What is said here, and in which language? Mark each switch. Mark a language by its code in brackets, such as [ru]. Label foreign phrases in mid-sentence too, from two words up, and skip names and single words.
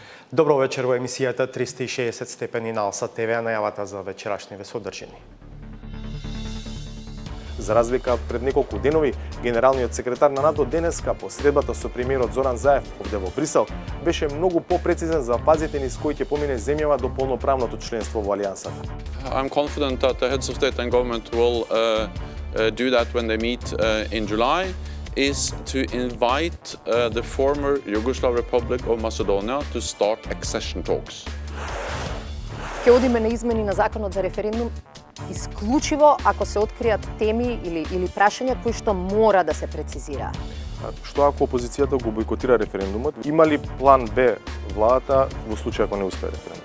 [mk] Добро вечер во емисијата 360 степени на Алса ТВ, а најавата за вечерашниве содржини. За разлика пред неколку денови, генералниот секретар на НАТО денеска по средбата со премиерот Зоран Заев овде во Брисел беше многу попрецизен за фазите низ кои ќе помине земјава до полноправното членство во Алијансата. [en] I'm confident that the heads of state and government will do that when they meet in July, is to invite the former Yugoslav Republic of Macedonia to start accession talks. [mk] Ќе одиме на измени на законот за референдум исклучиво ако се откријат теми или прашања кои што мора да се прецизираат. Што ако опозицијата го бойкотира референдумот? Има ли план Б владата во случај ако не успее референдум?